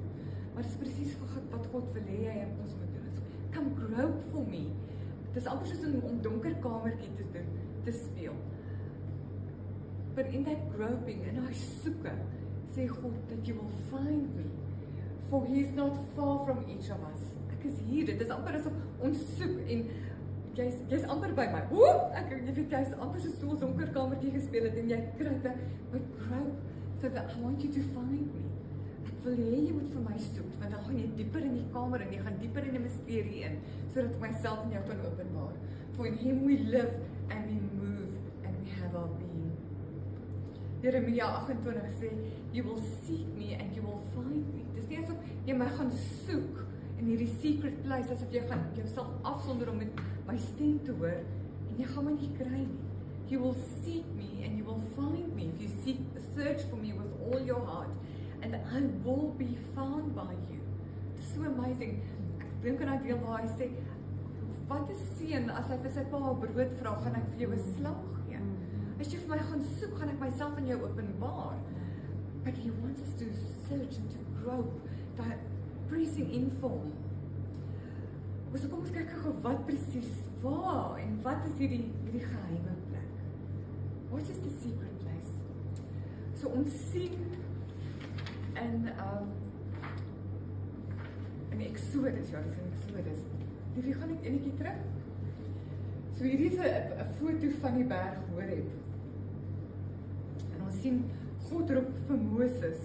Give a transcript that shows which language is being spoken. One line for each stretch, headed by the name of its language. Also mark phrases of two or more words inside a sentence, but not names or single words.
Afrikaans: Maar dit is presies wat God wil hê hy ons moet doen.
English: So, come grope for me.
Afrikaans: Dit is amper soos om donker kamertjie te speel.
English: But in that groping, in our soeke, sê God, that you will find me. For he is not far from each of us.
Afrikaans: Ek is hier, dit is amper asof ons soek, en jy's amper by my. Jy weet, jy's amper so donker kamertjie gespeel het, en jy kruip,
English: but grope, so that I want you to find me.
Afrikaans: Ek wil hê jy moet vir my soek, want dan gaan jy dieper in die kamer, en jy gaan dieper in die misterie in, so dat myself en jou kan openbaar.
English: For in him we live, and we move, and we have our being.
Afrikaans: Jeremia 28 sê,
English: you will seek me and you will find me.
Afrikaans: Dis nie asof jy my gaan soek in hierdie
English: secret place,
Afrikaans: asof jy gaan jouself afsonder om met my stem te hoor, en jy gaan my nie kry nie.
English: You will seek me and you will find me if you search for me with all your heart, and I will be found by you. It's so amazing.
Afrikaans: Ek dink aan 'n deel waar hy sê, wat is seun as hy vir sy pa brood vra, gaan ek vir jou 'n slang gee? As jy vir my gaan soek, gaan ek myself aan jou openbaar.
English: But he wants us to search and to grope, that pressing in for him.
Afrikaans: So kom ons kyk gou wat presies, waar en wat is hierdie geheime plek?
English: What is the secret place?
Afrikaans: So ons sien in Exodus, ja, dis in Exodus. Die gaan ek enetjie terug. So hierdie is 'n foto van die berg Horeb. En ons sien God roep vir Moses.